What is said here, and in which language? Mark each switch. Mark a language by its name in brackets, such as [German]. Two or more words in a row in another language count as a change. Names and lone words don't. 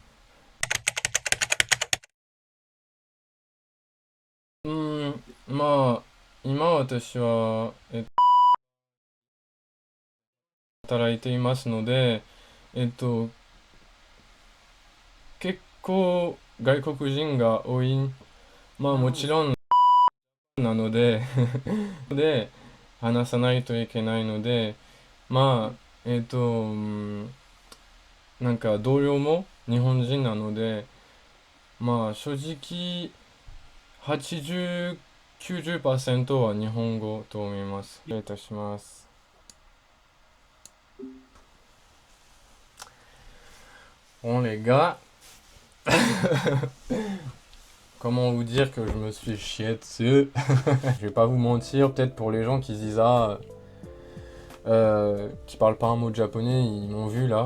[Japanese] まあ、今私は、働いていますので、えっと、結構外国人が多い、まあもちろんなのでで、話さないといけないので、まあ、なんか同僚も日本人なので、まあ正直80、90%は日本語と思います。失礼いたします。 [French] Bon les gars, comment vous dire que je me suis chié dessus? Je vais pas vous mentir, peut-être pour les gens qui se disent ah, qui parlent pas un mot de japonais, ils m'ont vu là.